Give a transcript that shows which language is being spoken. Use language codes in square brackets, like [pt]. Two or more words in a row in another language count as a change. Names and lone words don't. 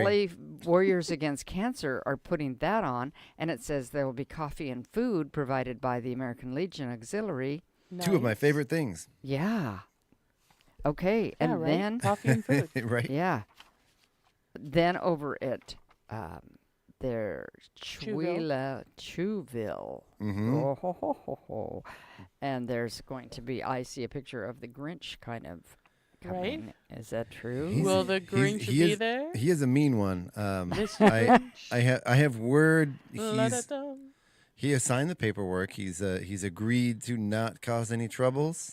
[en] Valley Warriors Against Cancer are putting that on, and it says there will be coffee and food provided by the American Legion Auxiliary. Two of my Nice. favorite things. Yeah. Okay. Yeah, And right? then Coffee and food. right? yeah. Then over at their Chewville. Chewville. Mm-hmm. Oh, ho, ho, ho, ho. And there's going to be, I see a picture of the Grinch kind of Right? coming. Is that true? He's- Will the he's- Grinch he be is- there? He is a mean one. Mr. I Grinch. I have word. He's La-da-dum. He has signed the paperwork. He's agreed to not cause any troubles.